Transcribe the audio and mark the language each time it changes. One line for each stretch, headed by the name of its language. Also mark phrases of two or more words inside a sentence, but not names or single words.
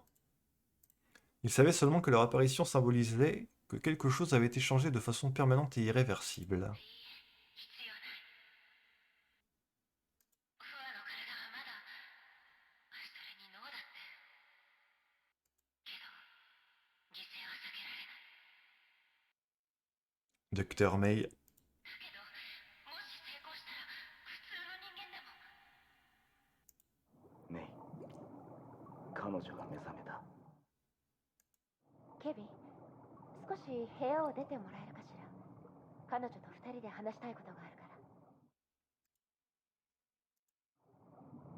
French: Ils savaient seulement que leur apparition symbolisait que quelque chose avait été changé de façon permanente et irréversible. Docteur May.
Japanese: メイ、彼女が目覚めた。ケビン、少し部屋を出てもらえるかしら。彼女と二人で話したいことがあるから。